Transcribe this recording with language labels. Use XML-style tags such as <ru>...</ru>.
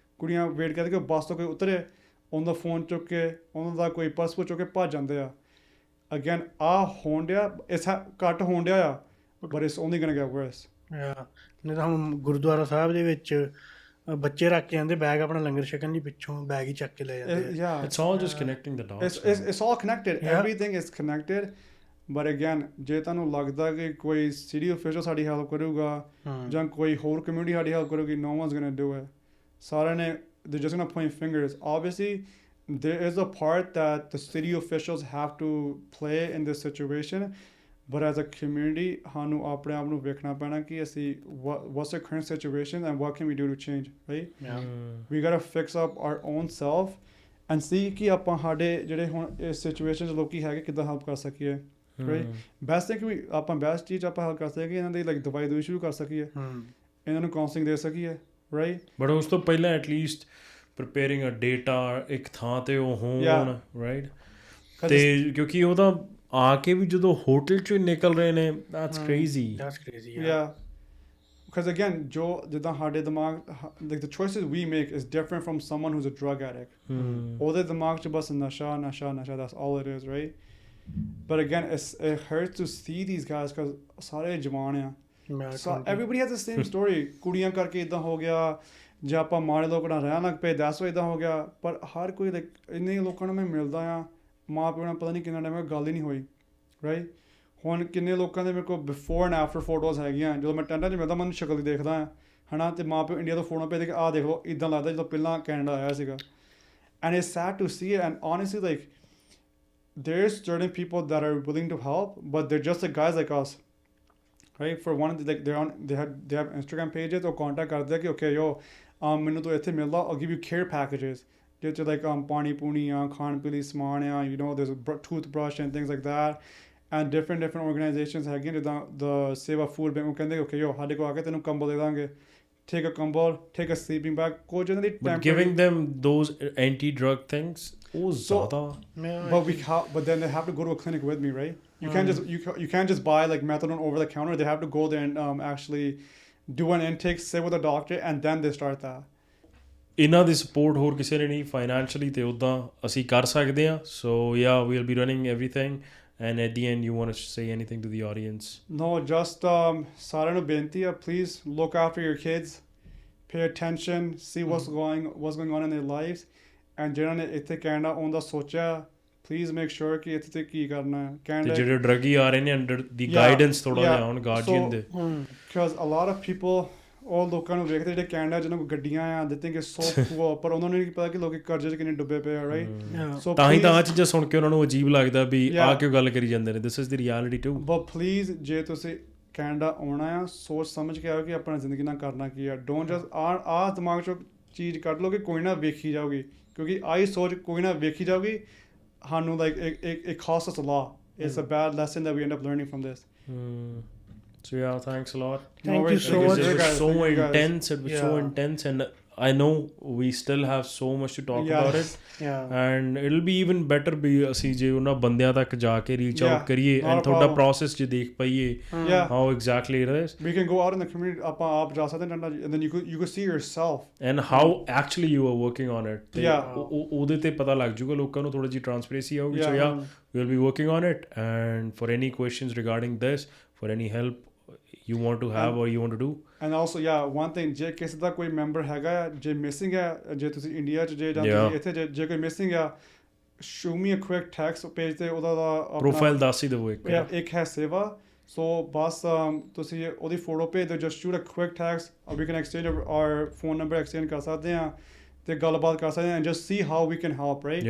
<pa>ਕੁੜੀਆਂ ਵੇਟ ਕਰਦੇ ਕਿ ਬੱਸ ਤੋਂ ਕੋਈ ਉਤਰੇ, ਉਹਨਾਂ ਦਾ ਫੋਨ ਚੁੱਕ ਕੇ, ਉਹਨਾਂ ਦਾ ਕੋਈ ਪਰਸ ਚੁੱਕ ਕੇ ਭੱਜ ਜਾਂਦੇ ਆ। ਅਗੇਨ ਆਹ ਹੋਣ ਡਿਆ, ਇਸ ਘੱਟ ਹੋਣ ਡਿਆ ਆ,</pa> <en>But it's only going to get worse.</en> <pa>ਨਹੀਂ ਤਾਂ ਹੁਣ ਗੁਰਦੁਆਰਾ ਸਾਹਿਬ ਦੇ ਵਿੱਚ ਬੱਚੇ ਰੱਖ ਕੇ ਜਾਂਦੇ ਬੈਗ, ਆਪਣਾ ਲੰਗਰ ਛਕਣ ਲਈ ਪਿੱਛੋਂ ਬੈਗ ਹੀ ਚੱਕ ਕੇ ਲੈ ਜਾਂਦੇ।</pa> <en>yeah, it's all just connecting the dots. It's all connected. Everything is connected.</en> <pa>But again ਜੇ ਤੁਹਾਨੂੰ ਲੱਗਦਾ ਕਿ ਕੋਈ ਸਿਟੀ ਅਫੀਸ਼ੀਅਲ ਸਾਡੀ ਹੈਲਪ ਕਰੂਗਾ ਜਾਂ ਕੋਈ ਹੋਰ ਕਮਿਊਨਿਟੀ ਸਾਡੀ ਹੈਲਪ ਕਰੂਗੀ,</pa> <en>no one's gonna do it.</en> <pa>ਸਾਰਿਆਂ ਨੇ</pa> <en>they're just gonna point fingers. Obviously there is a part that the city officials have to play in this situation, but as a community</en> <pa>ਸਾਨੂੰ ਆਪਣੇ ਆਪ ਨੂੰ ਵੇਖਣਾ ਪੈਣਾ ਕਿ ਅਸੀਂ</pa> <en>what's the current situation and what can we do to change, right? We gotta fix up our own self and see</en> <pa>ਕਿ ਆਪਾਂ ਸਾਡੇ ਜਿਹੜੇ ਹੁਣ ਇਸ ਸਿਚੁਏਸ਼ਨ 'ਚ ਲੋਕੀ ਹੈਗੇ ਕਿੱਦਾਂ ਹੈਲਪ ਕਰ ਸਕੀਏ, right? ਬੈਸਟ ਹੈ ਕਿ ਆਪਾਂ ਬੈਸਟ ਚੀਜ਼ ਆਪਾਂ ਹੈਲਪ ਕਰ ਸਕੀਏ ਕਿ ਇਹਨਾਂ ਦੀ ਲਾਈਕ ਦਵਾਈ ਦੂਈ ਸ਼ੁਰੂ ਕਰ ਸਕੀਏ, ਇਹਨਾਂ ਨੂੰ ਕਾਉਂਸਲਿੰਗ ਦੇ ਸਕੀਏ, right? ਬਟ ਉਸ ਤੋਂ ਪਹਿਲਾਂ</pa> <en>at least preparing a data</en> <pa>ਇੱਕ ਥਾਂ ਤੇ ਉਹ ਹੋਣ, ਰਾਈਟ? ਤੇ ਕਿਉਂਕਿ ਉਹ ਤਾਂ ਆ ਕੇ ਵੀ ਜਦੋਂ ਹੋਟਲ 'ਚੋਂ ਨਿਕਲ ਰਹੇ ਨੇ,</pa> <en>that's crazy. Yeah. Because again,</en> <pa>ਜੋ ਜਿੱਦਾਂ ਸਾਡੇ ਦਿਮਾਗ</pa> <en>like the choices we make is different from someone who's a drug addict.</en> <pa>ਉਹਦੇ ਦਿਮਾਗ 'ਚ ਬਸ ਨਸ਼ਾ,</pa> <en>that's all it is, right? But again, it hurts to see these guys because</en> <pa>ਸਾਰੇ ਜਵਾਨ ਆ.</pa> <en>So everybody has the same story.</en> <pa>ਕੁੜੀਆਂ ਕਰਕੇ ਇਦਾਂ ਹੋ ਗਿਆ, ਜੇ ਆਪਾਂ ਮਾੜੇ ਲੋਕਾਂ ਨਾਲ ਰਹਿਣ ਲੱਗ ਪਏ</pa> <en>that's why</en> <pa>ਇਦਾਂ ਹੋ ਗਿਆ. ਪਰ ਹਰ ਕੋਈ like ਇੰਨੇ ਲੋਕਾਂ ਨੂੰ ਮੈਂ ਮਿਲਦਾ ਆ, ਮਾਂ ਪਿਓ ਨਾਲ ਪਤਾ ਨਹੀਂ ਕਿੰਨਾ ਟਾਈਮ ਗੱਲ ਹੀ ਨਹੀਂ ਹੋਈ, right? ਹੁਣ ਕਿੰਨੇ ਲੋਕਾਂ ਦੇ ਮੇਰੇ ਕੋਲ</pa> <en>before and after photos</en> <pa>ਹੈਗੀਆਂ, ਜਦੋਂ ਮੈਂ ਟੈਂਟਾਂ 'ਚ ਮਿਲਦਾ ਮੈਨੂੰ ਸ਼ਕਲ ਦੇਖਦਾ ਹਾਂ, ਹੈ ਨਾ? ਅਤੇ ਮਾਂ ਪਿਓ ਇੰਡੀਆ ਤੋਂ ਫੋਟੋ ਭੇਜਦੇ ਕਿ ਆਹ ਦੇਖ ਲਓ ਇੱਦਾਂ ਲੱਗਦਾ ਜਦੋਂ ਪਹਿਲਾਂ ਕੈਨੇਡਾ ਆਇਆ ਸੀਗਾ.</pa> <en>And it's sad to see it and honestly like there's certain people that are willing to help but they're just like guys like us, right? For one, like they have Instagram pages or contact</en> <pa>ਕਰਦੇ ਕਿ</pa> <en>okay yo</en> <pa>ਮੈਨੂੰ ਤੋਂ ਇੱਥੇ ਮਿਲਦਾ,</pa> <en>I'll give you care packages</en> <pa>ਜਿਹਦੇ 'ਚ</pa> <en>like</en> <pa>ਪਾਣੀ ਪੂਣੀ ਆ, ਖਾਣ ਪੀਣ ਲਈ ਸਮਾਨ ਆ,</pa> <en>you know there's a toothbrush and things like that. And different organizations</en> <pa>ਹੈਗੀਆਂ ਜਿੱਦਾਂ the ਸੇਵਾ ਫੂਡ ਬੈਂਕ, ਉਹ ਕਹਿੰਦੇ</pa> <en>okay yo</en> <pa>ਸਾਡੇ ਕੋਲ ਆ ਕੇ ਤੈਨੂੰ ਕੰਬਲ ਦੇ ਦਾਂਗੇ, take a ਕੰਬਲ,</pa> <en>take a sleeping bag,</en> <pa>ਕੁਝ ਇਹਨਾਂ ਦੀ</pa> <en>But giving them those anti-drug things,</en> <pa>ਉਹ ਜ਼ਿਆਦਾ.</pa> <en>But then they have to go to a clinic with me, right? You can't just buy like methadone over the counter. They have to go there and actually do an intake, sit with a doctor, and then they start that.</en> <pa>ਇਹਨਾਂ ਦੀ support ਹੋਰ ਕਿਸੇ ਨੇ ਨਹੀਂ financially, ਤੇ ਉੱਦਾਂ ਅਸੀਂ ਕਰ ਸਕਦੇ ਹਾਂ.</pa> <en>So yeah, we'll be running everything. And at the end, you want to say anything to the audience? No, just</en> <pa>ਸਾਰਿਆਂ ਨੂੰ ਬੇਨਤੀ ਆ,</pa> <en>please look after your kids, pay attention, see what's going on in their lives, and</en> <pa>ਜਿਹਨਾਂ ਨੇ ਇੱਥੇ Canada ਆਉਣ ਦਾ ਸੋਚਿਆ,</pa> <en>please make sure</en> <pa>ਕਿ ਇੱਥੇ ਕੀ ਕਰਨਾ ਹੈ. ਤੇ ਜਿਹੜੇ ਡਰੱਗੀ ਆ ਰਹੇ ਨੇ ਅੰਡਰ ਦੀ ਗਾਈਡੈਂਸ ਥੋੜਾ ਜਿਹਾ ਹੁਣ ਗਾਰਡੀਅਨ ਦੇ,</pa> <en>because a lot of people</en> <pa>ਉਹ ਲੋਕਾਂ ਨੂੰ ਵੇਖਦੇ ਜਿਹੜੇ ਕੈਨੇਡਾ ਜਿਹਨਾਂ ਕੋਲ ਗੱਡੀਆਂ ਆ,</pa> <en>they think it's so cool,</en> <pa>ਪਰ ਉਹਨਾਂ ਨੂੰ ਨਹੀਂ ਪਤਾ ਕਿ ਲੋਕੀ ਕਰਜ਼ੇ 'ਚ ਕਿੰਨੇ ਡੁੱਬੇ ਪਏ ਆ, right?</pa> <en>So</en> <pa>ਤਾਂ ਹੀ ਤਾਂ ਆਹ ਚੀਜ਼ਾਂ ਸੁਣ ਕੇ ਉਹਨਾਂ ਨੂੰ ਅਜੀਬ ਲੱਗਦਾ ਵੀ ਆਹ ਕਿਉਂ ਗੱਲ ਕਰੀ ਜਾਂਦੇ ਨੇ.</pa> <en>This is the reality too. But please</en> <pa>ਜੇ ਤੁਸੀਂ ਕੈਨੇਡਾ ਆਉਣਾ ਆ, ਸੋਚ ਸਮਝ ਕੇ ਆਓ ਕਿ ਆਪਣਾ ਜ਼ਿੰਦਗੀ ਨਾਲ ਕਰਨਾ ਕੀ ਆ.</pa> <en>Don't just</en> <pa>ਆਹ ਦਿਮਾਗ 'ਚੋਂ ਚੀਜ਼ ਕੱਢ ਲਓ ਕਿ ਕੋਈ ਨਾ ਵੇਖੀ ਜਾਊਗੀ, ਕਿਉਂਕਿ ਆਹੀ ਸੋਚ ਕੋਈ ਨਾ ਵੇਖੀ ਜਾਊਗੀ ਸਾਨੂੰ</pa> <en>like it costs us a lot. It's a bad lesson that we end up learning from this. So yeah, thanks a lot. Thank you so much. It was so intense. It was so intense, and I know we still have so much to talk about it. Yeah. And it'll be even better</en> <pa>ਵੀ ਅਸੀਂ ਜੇ ਉਹਨਾਂ ਬੰਦਿਆਂ ਤੱਕ ਜਾ ਕੇ reach out ਕਰੀਏ and ਤੁਹਾਡਾ process ਜੇ ਦੇਖ ਪਾਈਏ</pa> <en>how exactly it is. We can go out in the community,</en> <pa>ਆਪਾਂ ਆਪ ਜਾ ਸਕਦੇ ਹਾਂ,</pa> <en>and then you could see yourself. And how actually you are working on it.</en> <pa>ਤੇ ਉਹਦੇ ਤੇ ਪਤਾ ਲੱਗ ਜੂਗਾ ਲੋਕਾਂ ਨੂੰ, ਥੋੜੀ ਜਿਹੀ ਟ੍ਰਾਂਸਪੇਰੈਂਸੀ ਆਊਗੀ.</pa> <en>So yeah, we'll be working on it. And for any questions regarding this, for any help you want to have or you want to do. And also one thing,</en> <pa>ਜੇ ਕਿਸੇ ਦਾ ਕੋਈ ਮੈਂਬਰ ਹੈਗਾ ਜੇ missing ਹੈ, ਜੇ ਤੁਸੀਂ India 'ਚ ਜੇ ਜਾਂ ਤੁਸੀਂ ਇੱਥੇ ਜੇ ਕੋਈ ਮਿਸਿੰਗ ਆ,</pa> <en>show me a quick text page</en> <pa>ਤੇ ਉਹਦਾ ਪ੍ਰੋਫਾਈਲ ਦੱਸ ਹੀ ਦੇਵੋ ਇੱਕ ਹੈ ਸੇਵਾ. ਸੋ ਬਸ ਤੁਸੀਂ ਉਹਦੀ ਫੋਟੋ ਭੇਜ ਦਿਓ,</pa> <en>just shoot a quick text, or we can exchange our phone number exchange</en> <pa>ਕਰ ਸਕਦੇ ਹਾਂ ਤੇ ਗੱਲਬਾਤ ਕਰ ਸਕਦੇ ਹਾਂ,</pa> <en>and just see how we can help, right?</en>